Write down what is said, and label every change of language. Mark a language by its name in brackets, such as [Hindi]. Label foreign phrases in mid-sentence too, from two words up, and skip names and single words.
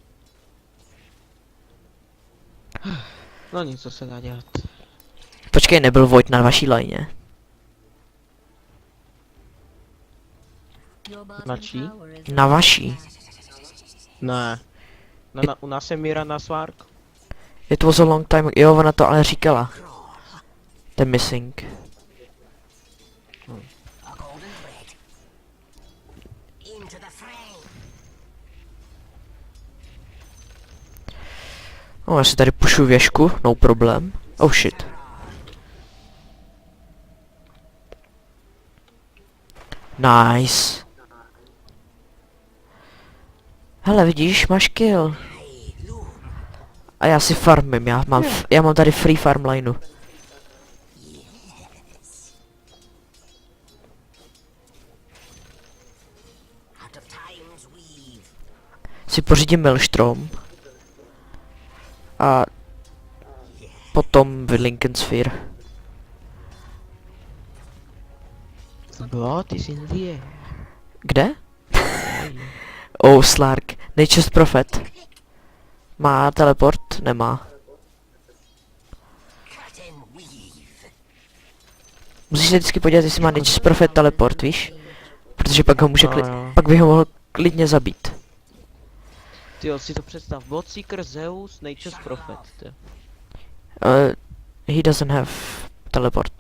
[Czech] No nic, co se dá dělat. Počkej, nebyl Void na vaší lajně. Na čí? Na vaší. Ne. U nás je Mira na Svark. [English] It was a long time, [Czech] jo, ona to ale říkala. [English] The missing. A golden thread. Into the fray. [Czech] No, já si tady pušu věžku, no problém. [English] Oh shit. Nice. [Czech] Hele, vidíš, máš kill. A já si farmím, já mám tady [English] free farm [Czech] lineu. [English] Out of time's weave. [Czech] Si pořídím Maelstrom. A potom Lincoln Sphere. [English] The blood is in the air. [Czech] Kde? Oh, Slark. Nature's Prophet. Má teleport? Nemá. [English] Cut and weave. [Czech] Musíš se vždycky podívat, jestli má Nature's Prophet teleport, víš? Protože pak ho může pak by ho mohl klidně zabít. Tyjo, si to představ. Bloodseeker, Zeus, Nature's Prophet. Tyjo. [English] He doesn't have teleport.